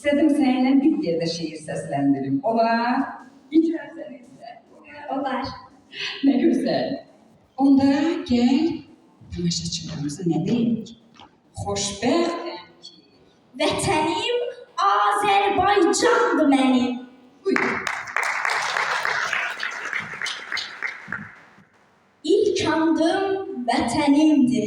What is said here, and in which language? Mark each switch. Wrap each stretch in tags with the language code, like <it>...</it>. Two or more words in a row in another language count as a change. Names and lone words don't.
<tr>İstedim seninle bir yerde şiir seslendireyim.</tr> <az>Olar. İçersenizde. Olar.</az> <tr>Ne güzel.</tr> <az>Onda gel tamaşaçılarımıza ne deyik? Xoşbəxtəm ki. Vətənim Azərbaycandır mənim. Buyur. İlk andım vətənimdir.</az>